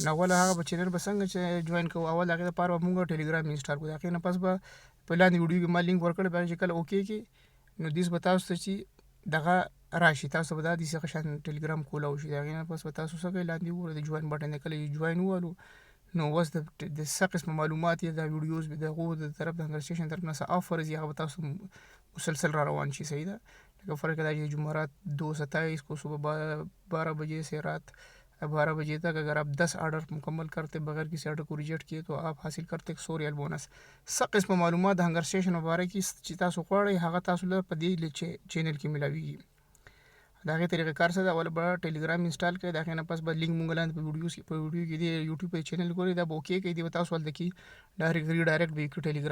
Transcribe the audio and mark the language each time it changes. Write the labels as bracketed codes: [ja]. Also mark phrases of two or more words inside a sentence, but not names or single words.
[ps] نو اول هغه به چینل به څنګه چې جوین کوو، اول هغې دپاره به مونږ ټیلیګرام انسټال کړو، د هغې نه پس به په لاندې ویډیو کې ما لینک ورکړی، بیا چې کله اوکې کې نو دیس به تاسو ته چې دغه راشي، تاسو به دا داسې شان ټیلیګرام کولی وشي. د هغې نه پس به تاسو څه کوئ، لاندې وګورئ د جوین بټن دی، کله چې جوین ووهلو نو اوس د څه قسمه معلومات یې دا ویډیوز د هغو د طرف د هنګر سټیشن طرف نه څه آفرز هغه به تاسو مسلسل را روان شي. صحیح ده. [ur] لکه فرض کردہ یہ جمعرات 2:27 کو صبح 12 بجے سے رات 12 بجے تک اگر آپ 10 آرڈر مکمل کرتے بغیر کسی آرڈر کو ریجیکٹ کیے تو آپ حاصل کرتے 100 ریال بونس. [ps] څه قسمه معلومات د هنګر سټیشن په باره کې چې تاسو غواړئ هغه تاسو له په دې چینل کې ملاویږي. د هغې طریقه کار څه ده؟ اول به ټیلیګرام انسټال کړئ، د هغې نه پس به لینک مونږ لاندې په ویډیو کې دی یوټیوب په چینل ګورئ، دا به اوکې کوي، دی به تاسو هلته کې ډایرکټ به یې کړي ټیلیګرام.